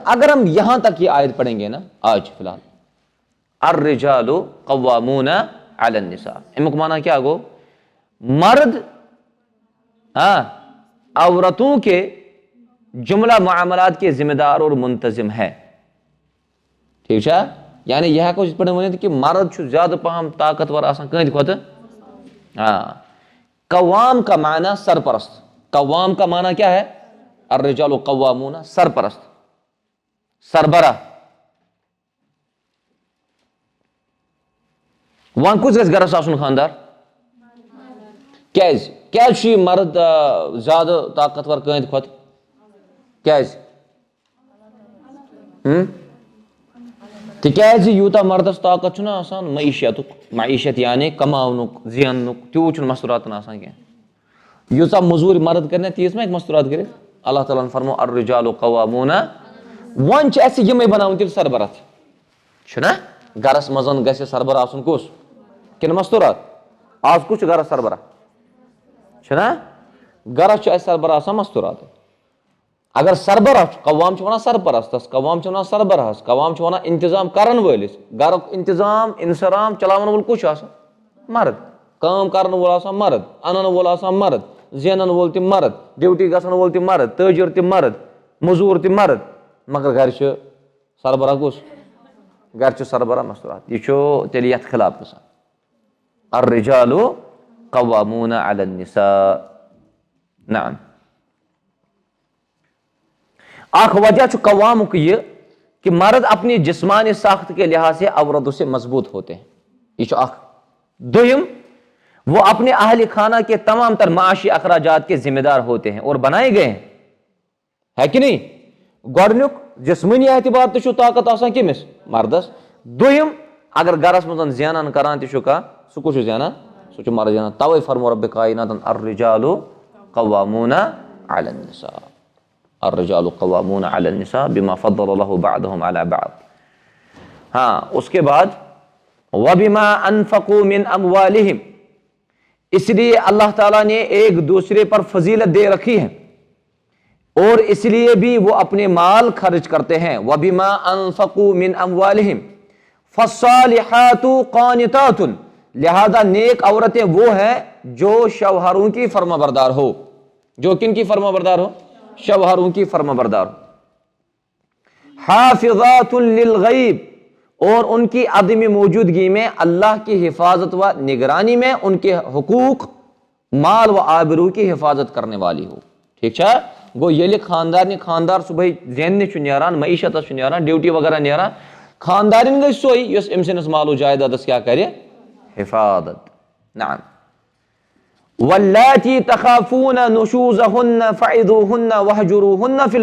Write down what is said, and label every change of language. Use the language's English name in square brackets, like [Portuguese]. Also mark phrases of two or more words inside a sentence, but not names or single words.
[Urdu] اگر ہم یہاں تک یہ آیت پڑھیں گے نا آج فی الحال، [Arabic] الرجال قوامون علی النساء، [Kashmiri] امیک معنی کیا گو؟ [Urdu] مرد عورتوں کے جملہ معاملات کے ذمہ دار اور منتظم ہے. ٹھیک ہے؟ [Kashmiri] یعنی یہ کو پڑھیں ونت کہ مرد چھُ زیادہ پہم طاقتور آسان کہندِ کھۄتہٕ. [Urdu] قوام کا معنی سرپرست. قوام کا معنی کیا ہے؟ [Arabic] الرجال قوامون، [Urdu] سرپرست، سربراہ. [Kashmiri] وان کُس گژھِ گرس آسُن خاندار؟ کیازِ چھُ یہِ مرد زیادٕ طاقتور کہندِ کھۄتہٕ؟ کیازِ؟ تکیازِ یوٗتاہ مردس طاقت چھُنہ آسان معیشت یعنی کماونُک زیننُک تیوٗت چھُنہٕ مستوٗراتن آسان کینٛہہ ییٖژاہ موٚزوٗرۍ مرد کرِ نا تیٖژ ما ہیٚکہِ مستوٗرات کٔرِتھ اللہ تعالیٰ ہن فرمو [Arabic] الرجال قوامون [Kashmiri] وۄنۍ چھِ اَسہِ یِمے بناوٕنۍ تیٚلہِ سربراہ چھُنہ گرس منٛز گژھِ سربراہ آسُن کُس کِنہٕ مستوٗرات آز کُس چھُ گرس سربراہ چھُنہ گرس چھُ اَسہِ سربراہ آسان مستوٗرات اگر سربراہ چھُ قوام چھِ ونان سرپرستس قوام چھِ ونان سربراہس قوام چھِ ونان انتظام کرن وٲلِس گرُک انتظام انصرام چلاون وول کُس چھُ آسان مرد کٲم کرن وول آسان مرد انن وول آسان مرد زینن وول تہِ مرد ڈیوٹی گژھن وول تہِ مرد تٲجر تہِ مرد موٚزوٗر تہِ مرد مگر گرِ چھُ سربراہ کُس گرِ چھُ سربراہ مستوٗرات یہِ چھُ تیٚلہِ یتھ خلاف گژھان [Arabic] الرجال قوامون علی النساء نعم [Kashmiri] اکھ وجہ چھُ قوامُک [Urdu] یہ کہ مرد اپنی جسمانی ساخت کے لحاظ سے عورتوں سے مضبوط ہوتے ہیں [Kashmiri] یہ چھُ اکھ دوٚیِم [Urdu] وہ اپنے اہل خانہ کے تمام تر معاشی اخراجات کے ذمہ دار ہوتے ہیں اور بنائے گئے ہیں ہے کہ نہیں [Kashmiri] گۄڈنیُک جسمٲنی اعتبار تہِ چھُ طاقت آسان کٔمِس مردس دوٚیِم اگر گرس منٛز زینان کران تہِ چھُ کانٛہہ سُہ کُس چھُ زینان سُہ چھُ مرد زینان توے فرمو ربِ کائناتن [Arabic] الرجال قوامون علی النساء الرجال قوامون علی النساء بما فضل اللہ بعضهم علی بعض [Urdu] ہاں اس کے بعد [Arabic] وبما انفقوا من اموالہم [Urdu] اس لیے اللہ تعالیٰ نے ایک دوسرے پر فضیلت دے رکھی ہے اور اس لیے بھی وہ اپنے مال خرچ کرتے ہیں [Arabic] وبما انفقوا من اموالہم فالصالحات قانتات [Urdu] لہذا نیک عورتیں وہ ہیں جو شوہروں کی فرما بردار ہو جو کن کی فرما بردار ہو شوہروں کی فرما بردار [Arabic] حافظات للغیب [Urdu] اور ان کی عدم موجودگی میں اللہ کی حفاظت و نگرانی میں ان کے حقوق مال و آبرو کی حفاظت کرنے والی ہو [Kashmiri] ٹھیک چھا گو ییٚلہِ خاندار صبحٲے زیننہِ چھُ نیران معیشتس چھُ نیران ڈیوٹی وغیرہ نیران خاندارِنۍ گٔے سۄے یۄس أمۍ سٕنٛدِس مال و جایدادس کیٛاہ کرِ حفاظت [Arabic] نعم واللاتی تخافون نشوزہن فعظوہن وہجروہن